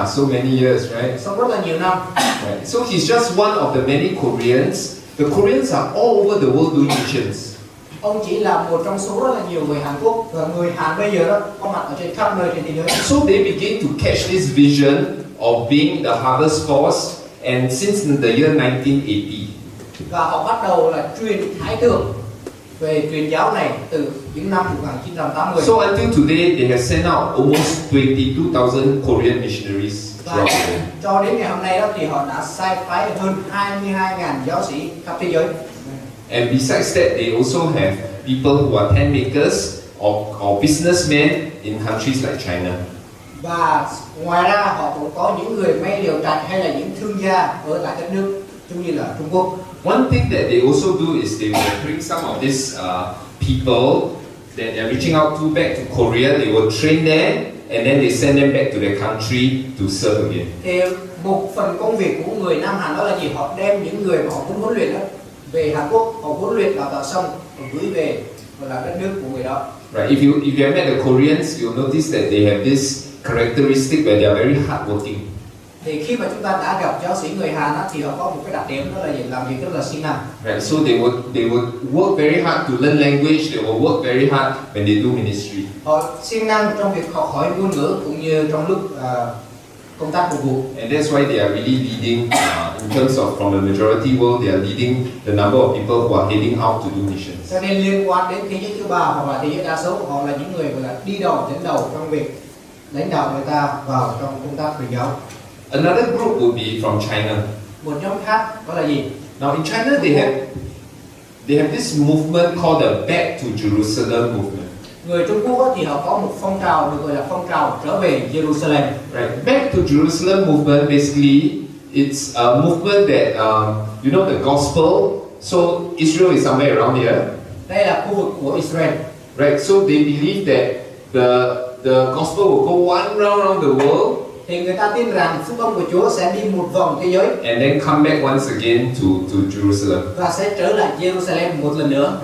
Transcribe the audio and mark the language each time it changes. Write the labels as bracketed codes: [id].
[en] Yeah, so many years, right? [vi] Sống rất là nhiều năm. [en] Right. So he's just one of the many Koreans. The Koreans are all over the world doing missions. [vi] Ông chỉ là một trong số rất là nhiều người Hàn Quốc, và người Hàn bây giờ đó có mặt ở trên khắp nơi trên thế giới. [en] So they begin to catch this vision of being the harvest force, and since the year 1980. [vi] Và họ bắt đầu là truyền thái tưởng về truyền giáo này từ những năm 1980. [en] So until today, they have sent out almost 22,000 Korean missionaries throughout the world. [vi] Cho đến ngày hôm nay đó thì họ đã sai phái hơn 22.000 giáo sĩ khắp thế giới. [en] And besides that, they also have people who are tent makers or businessmen in countries like China. [vi] Và ngoài ra họ cũng có những người may liều trạch hay là những thương gia ở tại các nước giống như là Trung Quốc. [en] One thing that they also do is they will bring some of these people that they're reaching out to back to Korea. They will train them and then they send them back to their country to serve again. [vi] Thì một phần công việc của người Nam Hàn đó là gì? Họ đem những người mà họ muốn huấn luyện đó về Hàn Quốc, họ huấn luyện đào tạo xong họ gửi về gọi là đất nước của người đó. [en] Right. If you have met the Koreans, you'll notice that they have this characteristic where they are very hardworking. [vi] Thì khi mà chúng ta đã gặp giáo sĩ người Hàn á, thì họ có một cái đặc điểm đó là gì? Làm việc rất là siêng năng. [en] Right. So they would work very hard to learn language. They will work very hard when they do ministry. [vi] Họ siêng năng trong việc học hỏi ngôn ngữ cũng như trong lúc công tác phục vụ. [en] And that's why they are really leading in terms of from the majority world. They are leading the number of people who are heading out to do missions. [vi] Cho nên liên quan đến thế giới thứ ba hoặc là thế giới đa số, họ là những người gọi là đi đầu dẫn đầu trong việc lãnh đạo người ta vào trong công tác truyền giáo. [en] Another group will be from China. [vi] Một nhóm khác đó là gì? [en] Now in China they have this movement called the Back to Jerusalem movement. [vi] Người Trung Quốc thì họ có một phong trào được gọi là phong trào trở về Jerusalem. [en] Right. Back to Jerusalem movement basically it's a movement that you know the gospel. So Israel is somewhere around here. [vi] Đây là khu vực của Israel. [en] Right. So they believe that the gospel will go one round around the world. [vi] Thì người ta tin rằng phúc âm của Chúa sẽ đi một vòng thế giới. [en] And then come back once again to Jerusalem. [vi] Và sẽ trở lại Jerusalem một lần nữa.